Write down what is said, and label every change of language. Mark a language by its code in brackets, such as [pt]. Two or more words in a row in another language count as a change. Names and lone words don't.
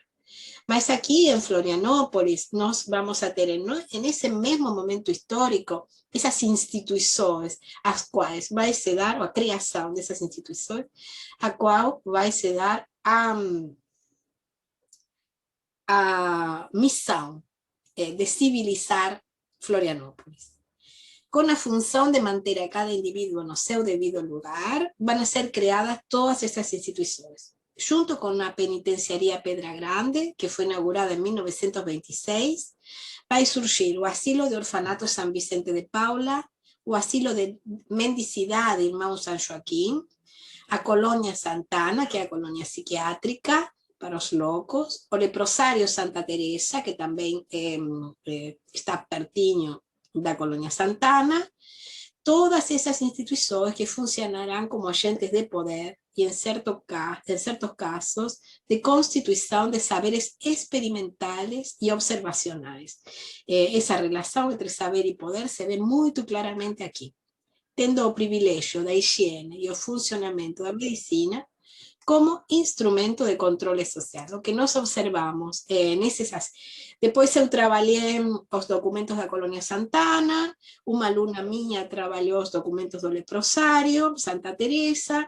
[pt] Mas aqui em Florianópolis, nós vamos a ter, nesse mesmo momento histórico, essas instituições, as quais vai se dar, a criação dessas instituições, a qual vai se dar a missão de civilizar Florianópolis. Com a função de manter a cada indivíduo no seu devido lugar, vão ser criadas todas essas instituições. [es] Junto con la penitenciaría Pedra Grande, que fue inaugurada en 1926, va a surgir o Asilo de [pt] Orfanato San Vicente de Paula, o Asilo de Mendicidade Irmão San Joaquim, a Colônia Santana, que é a colônia psiquiátrica para os loucos, o Leprosário Santa Teresa, que também está pertinho da Colônia Santana, todas essas instituições que funcionarão como agentes de poder [es] y en ciertos casos de constitución de saberes experimentales y observacionales. Esa relación entre saber y poder se ve muy claramente aquí, [pt] tendo o privilégio da higiene e o funcionamento da medicina como instrumento de controle social. O que nós observamos nesses... Depois eu trabalhei os documentos da Colônia Santana, uma aluna minha trabalhou os documentos do Leprosário, Santa Teresa,